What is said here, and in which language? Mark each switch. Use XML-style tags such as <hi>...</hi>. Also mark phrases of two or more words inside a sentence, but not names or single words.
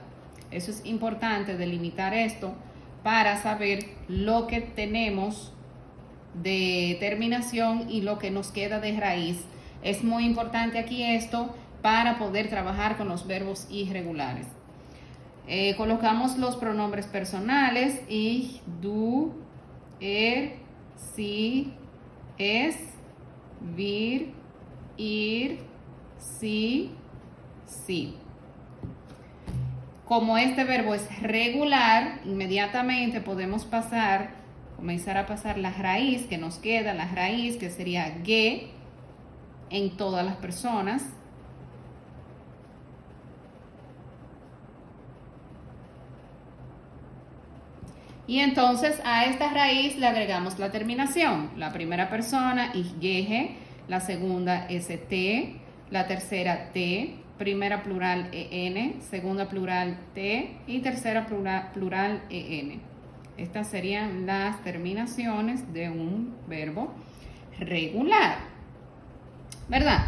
<es>Eso es importante delimitar esto para saber lo que tenemos de terminación y lo que nos queda de raíz. Es muy importante aquí esto para poder trabajar con los verbos irregulares. Colocamos los pronombres personales:</es> <de>ich, du, sie, es, wir, ir, sie, sie.</de> <es>Como este verbo es regular, inmediatamente podemos comenzar a pasar la raíz que nos queda, la raíz que sería ge en todas las personas. Y entonces a esta raíz le agregamos la terminación. La primera persona,</es> <de>ich gehe,</de> <es>la segunda, st, la tercera, t, primera plural, en, segunda plural, t y tercera plural, en. Estas serían las terminaciones de un verbo regular, ¿verdad?</es>